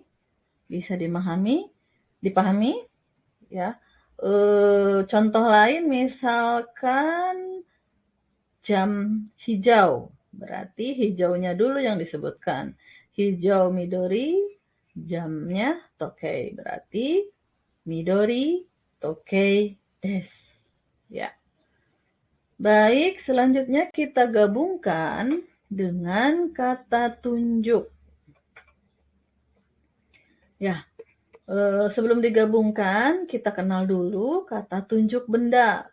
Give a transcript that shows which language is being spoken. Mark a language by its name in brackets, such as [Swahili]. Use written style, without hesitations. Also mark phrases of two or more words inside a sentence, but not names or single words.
[Indonesian] Bisa dipahami ya. Contoh lain misalkan jam hijau, berarti hijaunya dulu yang disebutkan. Hijau midori, jamnya tokei, berarti [Japanese] 緑時計です. [Indonesian] Ya. Baik, selanjutnya kita gabungkan dengan kata tunjuk. Ya, sebelum digabungkan, kita kenal dulu kata tunjuk benda.